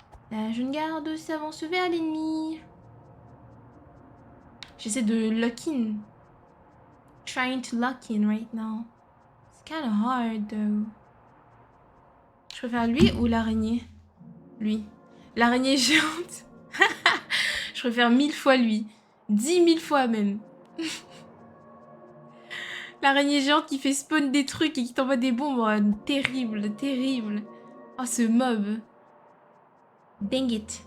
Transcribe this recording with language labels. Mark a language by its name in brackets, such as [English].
[French] La jeune garde s'avance vers l'ennemi. J'essaie de lock in. [English] Trying to lock in right now. It's kind of hard though. [French] Je préfère lui ou l'araignée? Lui. L'araignée géante. Je préfère 1000 fois lui. 10 000 fois même. L'araignée géante qui fait spawn des trucs et qui t'envoie des bombes. Oh, terrible, terrible. Oh, ce mob. [English] Dang it.